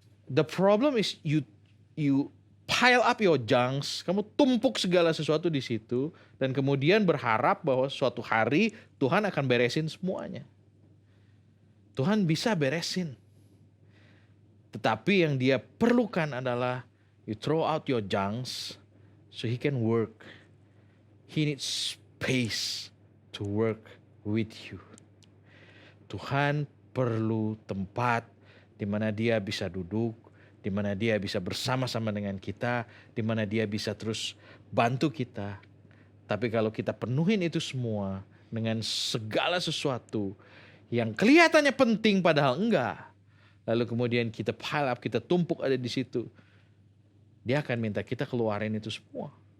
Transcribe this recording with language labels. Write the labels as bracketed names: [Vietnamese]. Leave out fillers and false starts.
[English] The problem is you pile up your junks. [Indonesian] Kamu tumpuk segala sesuatu di situ dan kemudian berharap bahwa suatu hari Tuhan akan beresin semuanya. Tuhan bisa beresin. Tetapi yang dia perlukan adalah [English] you throw out your junks so he can work. He needs space to work with you. [Indonesian] Tuhan perlu tempat di mana dia bisa duduk, di mana dia bisa bersama-sama dengan kita, di mana dia bisa terus bantu kita. Tapi kalau kita penuhin itu semua dengan segala sesuatu yang kelihatannya penting padahal enggak, lalu kemudian kita [English] pile up, [Indonesian] kita tumpuk ada di situ, dia akan minta kita keluarin itu semua.